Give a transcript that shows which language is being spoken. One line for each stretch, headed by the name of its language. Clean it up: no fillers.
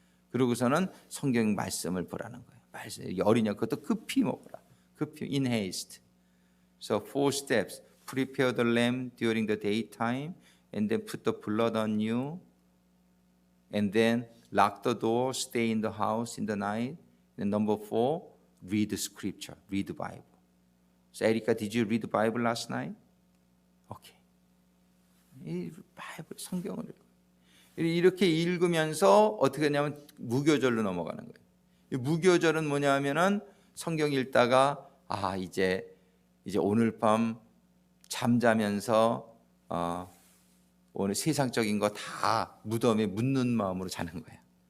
Korean: 그러고서는 성경 말씀을 보라는 거예요. 말씀, 어리냐 그것도 급히 먹어라. 급히
English: in haste. So 4 steps. Prepare the lamb during the daytime, and then put the blood on you, and then lock the door, stay in the house in the night. And number 4, read the scripture, read the Bible. So Erica, did you read the Bible last night? Okay.
Korean: 이 바이블 성경을 이렇게 읽으면서 어떻게 하냐면 무교절로 넘어가는 거예요. 이 무교절은 뭐냐면은 성경 읽다가 이제 오늘 밤 잠자면서 오늘 세상적인 거 다 무덤에 묻는 마음으로 자는 거예요.